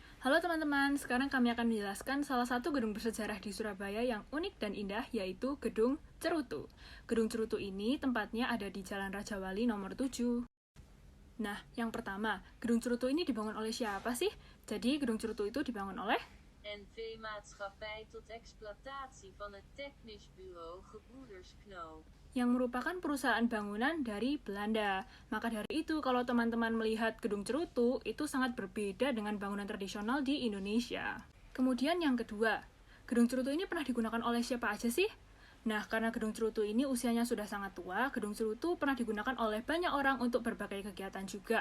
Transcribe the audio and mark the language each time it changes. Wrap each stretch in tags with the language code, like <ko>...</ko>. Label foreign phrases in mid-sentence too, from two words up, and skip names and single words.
<id>Halo teman-teman, sekarang kami akan menjelaskan salah satu gedung bersejarah di Surabaya yang unik dan indah, yaitu Gedung Cerutu. Gedung Cerutu ini tempatnya ada di Jalan Raja Wali nomor 7. Nah, yang pertama, Gedung Cerutu ini dibangun oleh siapa sih? Jadi, Gedung Cerutu itu dibangun oleh NV Maatschappij tot Exploitatie van het Technisch Bureau Gebroeders Knoo, yang merupakan perusahaan bangunan dari Belanda. Maka dari itu, kalau teman-teman melihat Gedung Cerutu, itu sangat berbeda dengan bangunan tradisional di Indonesia. Kemudian yang kedua, Gedung Cerutu ini pernah digunakan oleh siapa aja sih? Nah, karena Gedung Cerutu ini usianya sudah sangat tua, Gedung Cerutu pernah digunakan oleh banyak orang untuk berbagai kegiatan juga.</id>